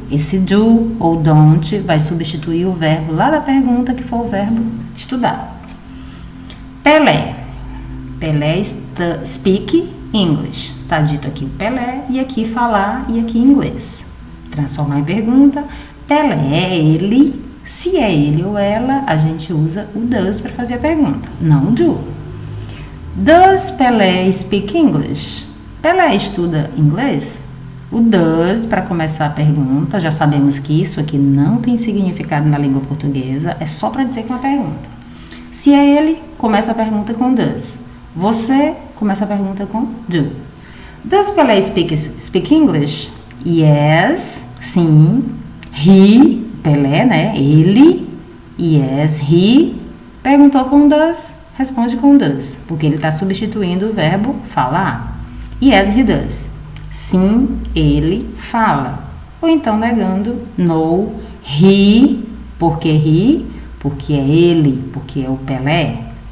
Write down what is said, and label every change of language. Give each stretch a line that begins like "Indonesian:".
Portuguese: Esse do ou don't vai substituir o verbo lá da pergunta, que for o verbo estudar. Pelé.
English: Pelé speak English.
Portuguese: Está dito aqui Pelé e aqui falar e aqui inglês. Transformar em pergunta. Pelé é ele, se é ele ou ela, a gente usa o does para fazer a pergunta, não o do.
English: Does Pelé speak English?
Portuguese: Pelé estuda inglês? O does para começar a pergunta, já sabemos que isso aqui não tem significado na língua portuguesa, é só para dizer que é uma pergunta. Se é ele, começa a pergunta com does. Você, começa a pergunta com do.
English: Does Pelé speak English?
Portuguese: Yes, sim. He, Pelé, né? Ele, yes, he, perguntou com does, responde com does, porque ele está substituindo o verbo falar.
English: Yes, he does.
Portuguese: Sim, ele fala. Ou então negando, no, he, porque é ele, porque é o Pelé.